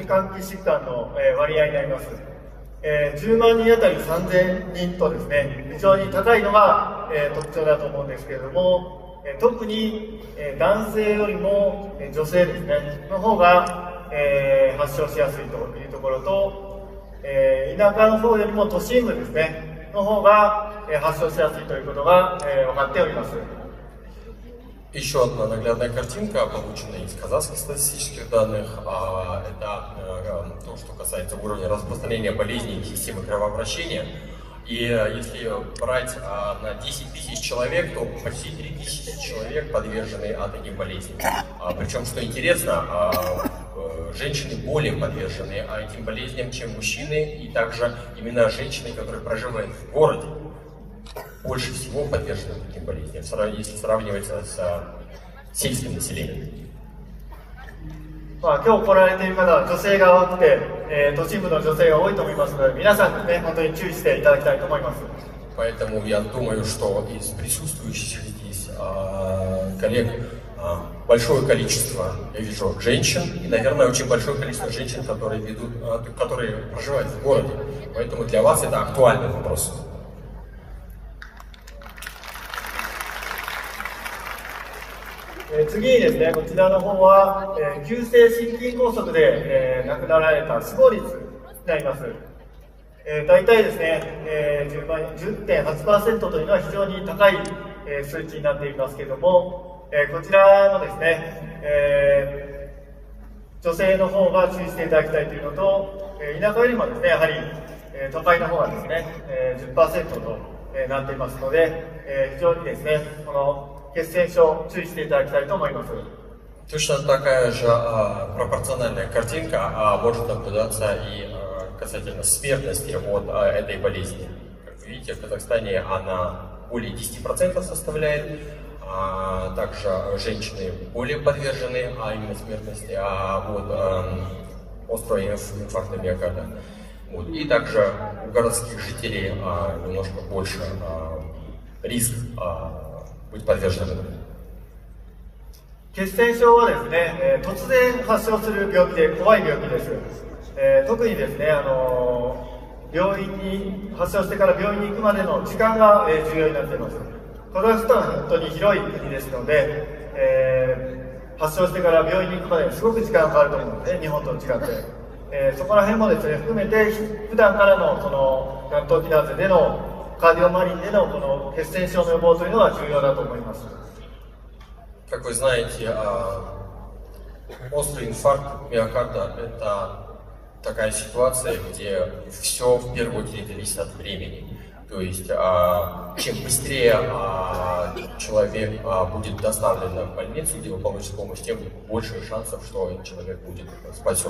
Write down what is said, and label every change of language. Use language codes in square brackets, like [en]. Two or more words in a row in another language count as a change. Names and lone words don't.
[ja] 環器疾患の割合になります。10万人あたり3000人とですね、非常に高いのが特徴だと思うんですけれども、特に男性よりも女性ですねの方が発症しやすいというところと、田舎の方よりも都心部ですねの方が発症しやすいということが分かっております。 [ru] Еще одна наглядная картинка, полученная из казахских статистических данных, это то, что касается уровня распространения болезней системы кровообращения. И если брать на 10 тысяч человек, то почти 3 тысячи человек подвержены таким болезням. Причем, что интересно, женщины более подвержены этим болезням, чем мужчины, и также именно женщины, которые проживают в городе, больше всего подвержены таким болезням, если сравнивать с сельским населением. [ja] 今日来られている方は女性が多くて、都心部の女性が多いと思いますので、皆さんですね、本当に注意していただきたいと思います。 [ru] Поэтому я думаю, что из присутствующих здесь коллег большое количество, я вижу, женщин, и, наверное, очень большое количество женщин, которые проживают в городе. Поэтому для вас это актуальный вопрос. [ja] 次にですね、こちらの方は、急性心筋梗塞で、亡くなられた死亡率になります。大体ですね、10.8% というのは非常に高い、数値になっていますけれども、こちらのですね、女性の方が注意していただきたいというのと、田舎よりもですね、やはり、都会の方がですね、10% となっていますので、非常にですね、この血栓症注意していただきたいと思います。 [ru] Точно такая же пропорциональная картинка может наблюдаться и касательно смертности от этой болезни. Как вы видите, в Казахстане она более 10% составляет, также женщины более подвержены именно смертности от острого инфаркта миокарда. И также у городских жителей немножко больше риск быть подверженным. [ja] 血栓症はですね、突然発症する病気で怖い病気です。特にですね、病院に発症してから病院に行くまでの時間が、重要になっています。カザフスタンは本当に広い国ですので、発症してから病院に行くまですごく時間がかかると思うので、日本と違って、そこら辺もですね含めて普段からのそのナットキナーゼでのカーディオマリンでのこの血栓症の予防というのは重要だと思います。 [ru] Как вы знаете, острый инфаркт миокарда – это такая ситуация, где все в первую очередь зависит от времени. То есть, чем быстрее человек будет доставлен в больницу, где он получит помощь, тем больше шансов, что человек будет спасен.